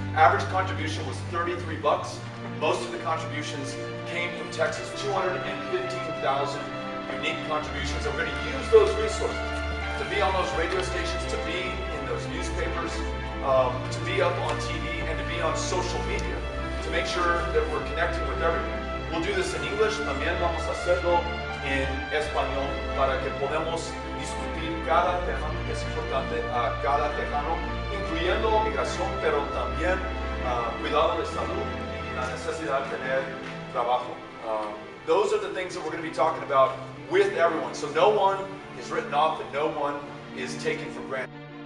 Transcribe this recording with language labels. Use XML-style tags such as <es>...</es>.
<en>Average contribution was $33. Most of the contributions came from Texas, 215,000 unique contributions. And we're going to use those resources to be on those radio stations, to be in those newspapers, to be up on TV, and to be on social media, to make sure that we're connecting with everyone. We'll do this in English,</en> <es>también vamos a hacerlo en español para que podamos discutir cada tema que es importante a cada tejano, incluyendo migración, pero también cuidado de salud y la necesidad de tener trabajo.</es> <en>Those are the things that we're going to be talking about with everyone. So no one is written off and no one is taken for granted.</en>